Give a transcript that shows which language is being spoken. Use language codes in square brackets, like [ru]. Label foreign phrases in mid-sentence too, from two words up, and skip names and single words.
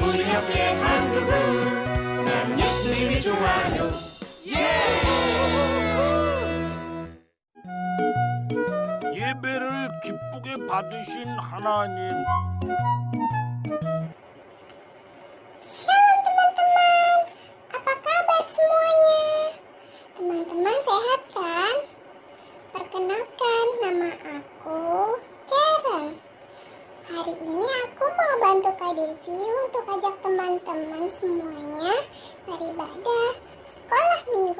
[ko] 이렇게 한국은 난 예수님이 좋아요. 예배를 기쁘게 받으신 하나님, [id] Shalom teman-teman, apa kabar semuanya? Teman-teman sehat kan? Perkenalkan, nama aku Karen. Hari ini aku mau bantu Kak Devi untuk ajak teman-teman semuanya beribadah sekolah minggu.